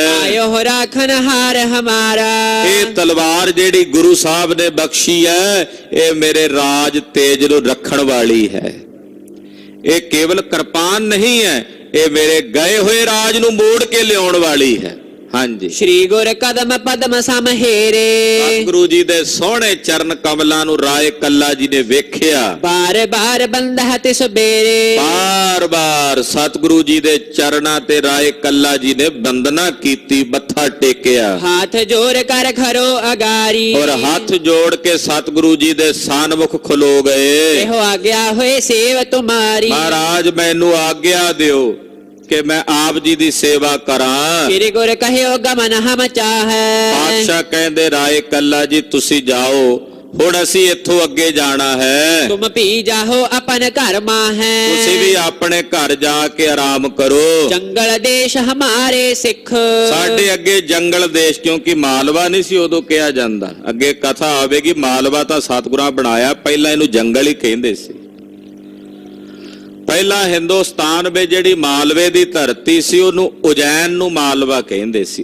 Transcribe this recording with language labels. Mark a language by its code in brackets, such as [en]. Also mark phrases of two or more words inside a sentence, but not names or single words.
[pa] ਆਇਓ ਰਾਖਨ ਹਾਰ ਹਮਾਰਾ, ਇਹ ਤਲਵਾਰ ਜਿਹੜੀ ਗੁਰੂ ਸਾਹਿਬ ਨੇ ਬਖਸ਼ੀ ਹੈ, ਇਹ ਮੇਰੇ ਰਾਜ ਤੇਜ ਨੂੰ ਰੱਖਣ ਵਾਲੀ ਹੈ। ਇਹ ਕੇਵਲ ਕਿਰਪਾਨ ਨਹੀਂ ਹੈ, ਇਹ ਮੇਰੇ ਗਏ ਹੋਏ ਰਾਜ ਨੂੰ ਮੋੜ ਕੇ ਲਿਆਉਣ ਵਾਲੀ ਹੈ। ਹਾਂਜੀ। [bra] श्री गुर कदम पद्म समहेरे। [pa] ਸਤਿਗੁਰੂ ਜੀ ਦੇ ਸੋਹਣੇ ਚਰਨ ਕਮਲਾਂ ਨੂੰ ਰਾਏ ਕੱਲਾ ਜੀ ਨੇ ਵੇਖਿਆ। [bra] बार बार बंदह तिस बेरे। [pa] ਬਾਰ-ਬਾਰ ਸਤਿਗੁਰੂ ਜੀ ਦੇ ਚਰਨਾਂ ਤੇ ਰਾਏ ਕੱਲਾ ਜੀ ਨੇ ਬੰਦਨਾ ਕੀਤੀ, ਮੱਥਾ ਟੇਕਿਆ [bra] हाथ जोड़ कर खरो अगारी। [pa] ਔਰ ਹੱਥ ਜੋੜ ਕੇ ਸਤਿਗੁਰੂ ਜੀ ਦੇ ਸਾਨਮੁਖ ਖਲੋ ਗਏ। [bra] एहो आज्ञा होए सेव तुम्हारी। [pa] ਮਹਾਰਾਜ ਮੈਨੂੰ ਆਗਿਆ ਦਿਓ ਕਿ ਮੈਂ ਆਪ ਜੀ ਦੀ ਸੇਵਾ ਕਰਾਂ। [bra] श्री गुर कहियो गमन हम चाहे। [pa] ਪਾਤਸ਼ਾਹ ਕਹਿੰਦੇ ਰਾਏ ਕੱਲਾ ਜੀ ਤੁਸੀਂ ਜਾਓ, ਹੁਣ ਅਸੀਂ ਇੱਥੋਂ ਅੱਗੇ ਜਾਣਾ ਹੈ। [bra] तुम पी जाहो अपन घर माहे। [pa] ਤੁਸੀਂ ਵੀ ਆਪਣੇ ਘਰ ਜਾ ਕੇ ਆਰਾਮ ਕਰੋ। [bra] जंगल देश हमारे सिख। [pa] ਸਾਡੇ ਅੱਗੇ ਜੰਗਲ ਦੇਸ਼, ਕਿਉਂਕਿ ਮਾਲਵਾ ਨਹੀਂ ਸੀ ਉਦੋਂ ਕਿਹਾ ਜਾਂਦਾ। ਅੱਗੇ ਕਥਾ ਆਵੇਗੀ, ਮਾਲਵਾ ਤਾਂ ਸਤਿਗੁਰਾਂ ਬਣਾਇਆ, ਪਹਿਲਾਂ ਇਹਨੂੰ ਜੰਗਲ ਹੀ ਕਹਿੰਦੇ ਸੀ। ਪਹਿਲਾਂ ਹਿੰਦੁਸਤਾਨ ਵਿੱਚ ਜਿਹੜੀ ਮਾਲਵੇ ਦੀ ਧਰਤੀ ਸੀ ਉਹਨੂੰ ਉਜੈਨ ਨੂੰ ਮਾਲਵਾ ਕਹਿੰਦੇ ਸੀ।